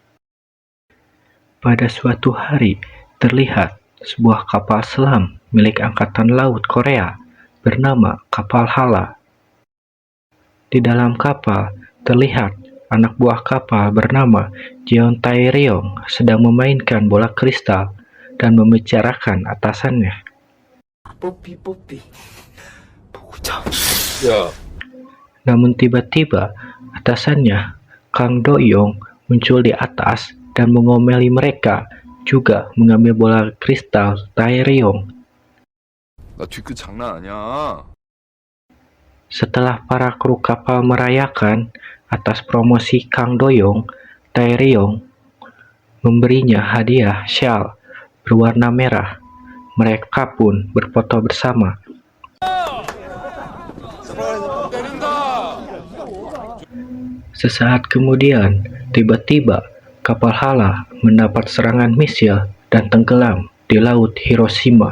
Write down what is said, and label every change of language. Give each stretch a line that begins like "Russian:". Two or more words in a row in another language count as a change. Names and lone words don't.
Indonesian: Pada suatu hari, terlihat sebuah kapal selam milik Angkatan Laut Korea bernama kapal Hala. Di dalam kapal terlihat anak buah kapal bernama Jeon Tae-ryong sedang memainkan bola kristal dan membicarakan atasannya.
Korean: 뽀삐 보자. 야,
Indonesian: Namun tiba-tiba atasannya, Kang Do-yong, muncul di atas dan mengomeli mereka, juga mengambil bola kristal Tae-ryong.
Korean: 나 뒤끝 장난 아니야.
Indonesian: Setelah para kru kapal merayakan atas promosi Kang Do-yong, Tae-ryong memberinya hadiah syal berwarna merah. Mereka pun berfoto bersama. Sesaat kemudian, tiba-tiba kapal Hala mendapat serangan misil dan tenggelam di Laut Hiroshima.